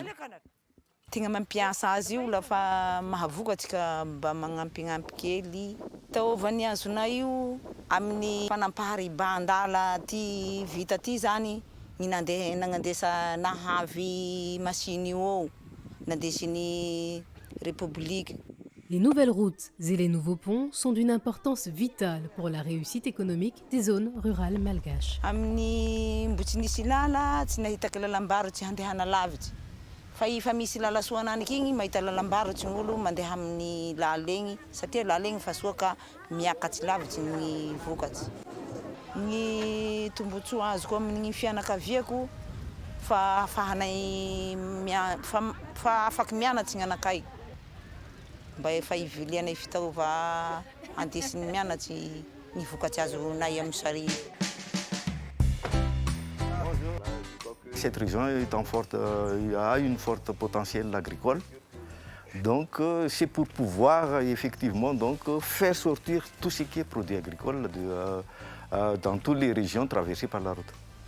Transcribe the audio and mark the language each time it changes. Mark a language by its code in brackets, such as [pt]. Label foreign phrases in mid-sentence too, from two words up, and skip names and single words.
[mg] Tegna mampiasa azy io lafa mahavokatsika mba magnampignampy kely. Taovany azonay io amin'ny fanampahariban-dala ty vita ty zany ny nagnandesa nahavy machine io nandesiny République. [fr] Les nouvelles routes et les nouveaux ponts sont d'une importance vitale pour la réussite économique des zones rurales malgaches. [mg] Amin'ny mbo tsy nisy lala, tsy nahitaka lalam-barotsy handehana lavitsy. Fa ifa misy lala soa ananiky igny mahita lalam-barotsy gn'olo mandeha amin'ny lala egny satria lala egny fa soa ka miakatsy lavitsy ny vokatsy. Ny tombotsoa azoko amin'ny fianakaviako fa afahanay fa afaky mianatsy gn'anakay. Mba efa ivilianay fitaova andesiny mianatsy ny vokatsy azonay amin'ny sary. [fr] Cette région a une forte potentiel agricole. Donc c'est pour pouvoir effectivement donc, faire sortir tout ce qui est produit agricole dans toutes les régions traversées par la route.